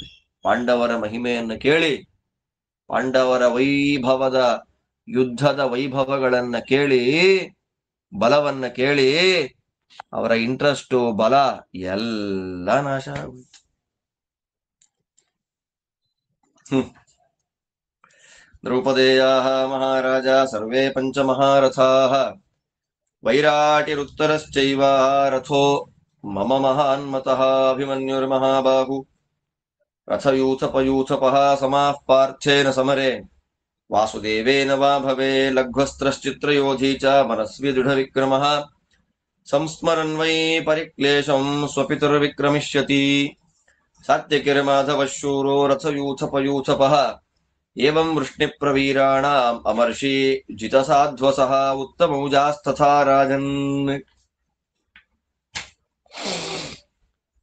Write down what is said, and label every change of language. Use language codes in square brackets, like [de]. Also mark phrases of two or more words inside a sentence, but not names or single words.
[kn] ಪಾಂಡವರ ಮಹಿಮೆಯನ್ನು ಕೇಳಿ, ಪಾಂಡವರ ವೈಭವದ ಯುದ್ಧದ ವೈಭವಗಳನ್ನ ಕೇಳಿ, ಬಲವನ್ನ ಕೇಳಿ, ಅವರ ಇಂಟ್ರೆಸ್ಟು ಬಲ ಎಲ್ಲ ನಾಶ ಆಗೋಯ್ತು. [sa] ದ್ರೌಪದೇಯಾಃ ಮಹಾರಾಜ ಸರ್ವೇ ಪಂಚಮಹಾರಥಾಃ ವೈರಾಟಿರುತ್ತರಶ್ಚೈವ ರಥೋ ಮಮ ಮಹಾನ್ಮತಃ ಅಭಿಮನ್ಯುರ್ಮಹಾಬಾಹು ರಥಯೂಥಪಯೂಥಪಃ ಸಮಾಃ ಪಾರ್ಥೇನ ಸಮರೆ ವಾಸುದೇವೇನ ವಾ ಭವೆ ಲಘ್ವಸ್ತ್ರಶ್ಚಿತ್ರಯೋಧಿ ಚ ಮನಸ್ವಿ ದೃಢವಿಕ್ರಮಃ ಸಂಸ್ಮರನ್ ವೈ ಪರಿಕ್ಲೇಶಂ ಸ್ವಪಿತುರ್ವಿಕ್ರಮಿಷ್ಯತಿ ಸಾತ್ಯಕಿರ್ಮಾಧವಃ ಶೂರೋ ರಥಯೂಥಪಯೂಥಪಃ ಏವಂ ವೃಷ್ಣಿಪ್ರವೀರಾಣಾಂ ಅಮರ್ಷಿ ಜಿತಸಾಧ್ವಸಃ ಉತ್ತಮೌಜಾಸ್ತಥಾ ರಾಜನ್.